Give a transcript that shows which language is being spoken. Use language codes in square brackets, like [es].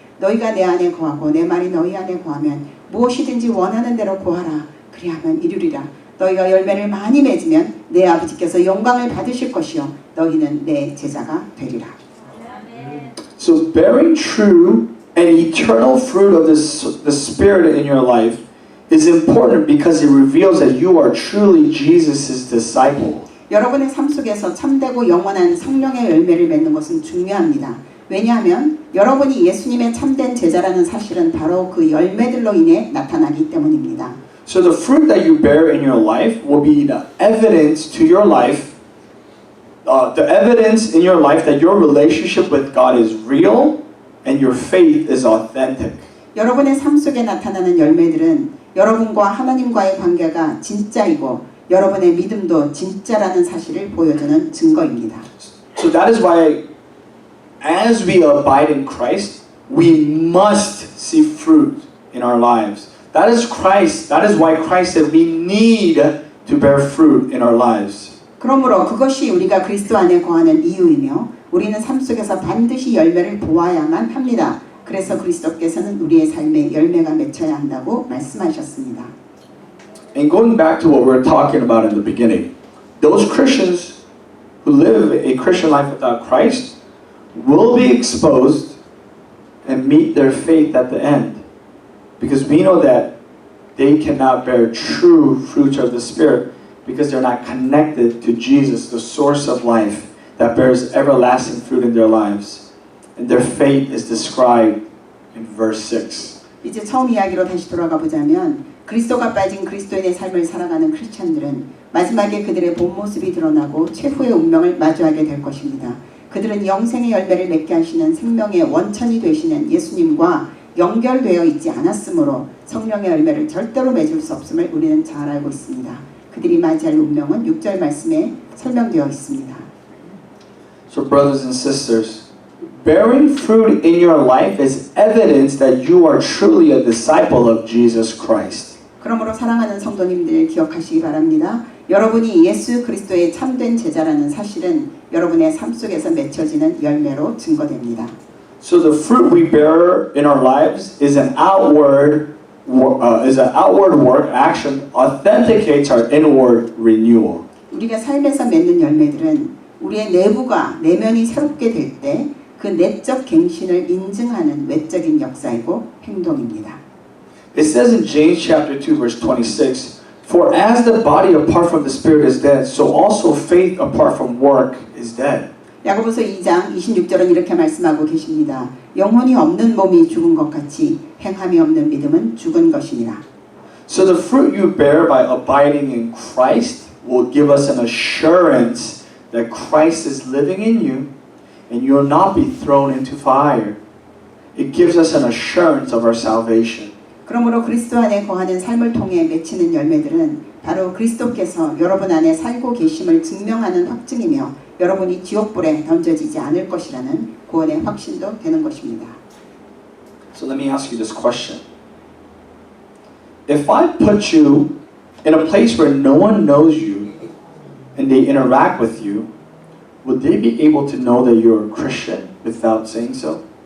[ko] 너희가 내 안에 거하고 내 말이 너희 안에 거하면 무엇이든지 원하는 대로 구하라. 그리하면 이루리라. 너희가 열매를 많이 맺으면 내 아버지께서 영광을 받으실 것이요 너희는 내 제자가 되리라. [en] So bearing true and eternal fruit of the Spirit in your life is important because it reveals that you are truly Jesus' disciple. [ko] 여러분의 삶 속에서 참되고 영원한 성령의 열매를 맺는 것은 중요합니다. 왜냐하면 여러분이 예수님의 참된 제자라는 사실은 바로 그 열매들로 인해 나타나기 때문입니다. [en] So the fruit that you bear in your life will be the evidence to your life, the evidence in your life that your relationship with God is real and your faith is authentic. [ko] 여러분의 삶 속에 나타나는 열매들은 여러분과 하나님과의 관계가 진짜이고 여러분의 믿음도 진짜라는 사실을 보여주는 증거입니다. [en] So that is why as we abide in Christ, we must see fruit in our lives. That is Christ. That is why Christ said we need to bear fruit in our lives. [ko] 그러므로 그것이 우리가 그리스도 안에 거하는 이유이며 우리는 삶 속에서 반드시 열매를 보아야만 합니다. 그래서 그리스도께서는 우리의 삶에 열매가 맺혀야 한다고 말씀하셨습니다. [en] And going back to what we were talking about in the beginning, those Christians who live a Christian life without Christ will be exposed and meet their faith at the end. Because we know that they cannot bear true fruits of the Spirit because they're not connected to Jesus, the source of life that bears everlasting fruit in their lives. And their fate is described in verse 6. [ko] 이제 처음 이야기로 다시 돌아가 보자면 그리스도가 빠진 그리스도인의 삶을 살아가는 크리스천들은 마지막에 그들의 본 모습이 드러나고 최후의 운명을 마주하게 될 것입니다. 그들은 영생의 열매를 맺게 하시는 생명의 원천이 되시는 예수님과 연결되어 있지 않았으므로 성령의 열매를 절대로 맺을 수 없음을 우리는 잘 알고 있습니다. 그들이 맞이할 운명은 6절 말씀에 설명되어 있습니다. [en] So brothers and sisters, bearing fruit in your life is evidence that you are truly a disciple of Jesus Christ. [ko] 그러므로 사랑하는 성도님들 기억하시기 바랍니다. 여러분이 예수 그리스도의 참된 제자라는 사실은 여러분의 삶 속에서 맺혀지는 열매로 증거됩니다. [en] So the fruit we bear in our lives is an outward work action authenticates our inward renewal. [ko] 우리가 삶에서 맺는 열매들은 우리의 내부가 내면이 새롭게 될 때 그 내적 갱신을 인증하는 외적인 역사이고 행동입니다. [en] It says in James chapter 2 verse 26, "For as the body apart from the spirit is dead, so also faith apart from work is dead." [ko] 야고보서 2장 26절은 이렇게 말씀하고 계십니다. 영혼이 없는 몸이 죽은 것 같이 행함이 없는 믿음은 죽은 것이니라. [en] So the fruit you bear by abiding in Christ will give us an assurance that Christ is living in you and you will not be thrown into fire. It gives us an assurance of our salvation. [ko] 그러므로 그리스도 안에 거하는 삶을 통해 맺히는 열매들은 바로 그리스도께서 여러분 안에 살고 계심을 증명하는 확증이며 여러분이 지옥불에 던져지지 않을 것이라는 구원의 확신도 되는 것입니다. [en] So let me ask you this question. If I put you in a place where no one knows you and they interact with you, would they be able to know that you're a Christian without saying so?